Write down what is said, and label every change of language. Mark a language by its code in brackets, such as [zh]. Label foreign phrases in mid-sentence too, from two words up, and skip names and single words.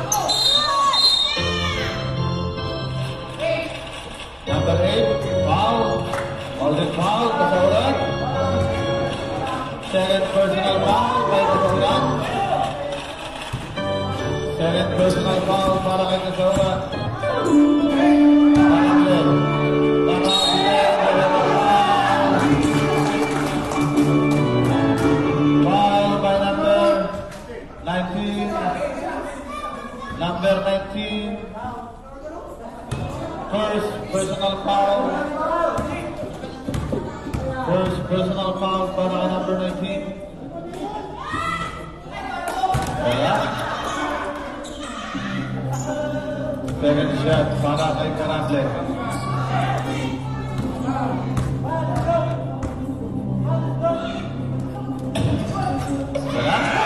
[en] Number 8, foul. Alden foul, Kasauran. Second personal foul by Kasauran. Second personal foul [tl] para kay [en] Kasauran. Tanakler. Foul by number 19. Number 19. First personal foul. First personal foul para number 19. Wala. Second shot [tl] para kay [en] Karantle. Wala.